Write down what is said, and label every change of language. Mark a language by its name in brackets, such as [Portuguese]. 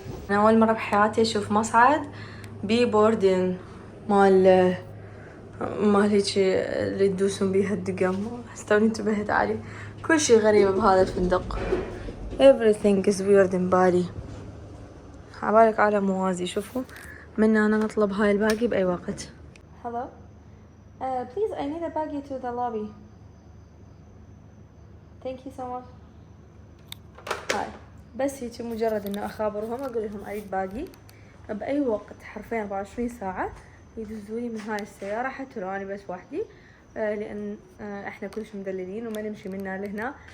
[Arabic] أنا أول مرة بحياتي أشوف مصعد بي بوردين مال هيجي اللي تدوسون بيها الدقم. استوني انتبهت عليه. كل شي غريب بهذا الفندق. [English] Everything is weird in Bali. [Arabic] عبالك عالم موازي. شوفوا من أنا نطلب هاي الباقي بأي وقت. [English] Hello. Please, I need a baggie to the lobby. Thank you so much. [Arabic] هاي بس هيك مجرد انه اخابرهم اقول لهم اريد باقي باي وقت حرفيا 24 ساعة يدزولي من هاي السيارة، حتى لو انا بس وحدي. لان احنا كلش مدللين وما نمشي منا لهنا.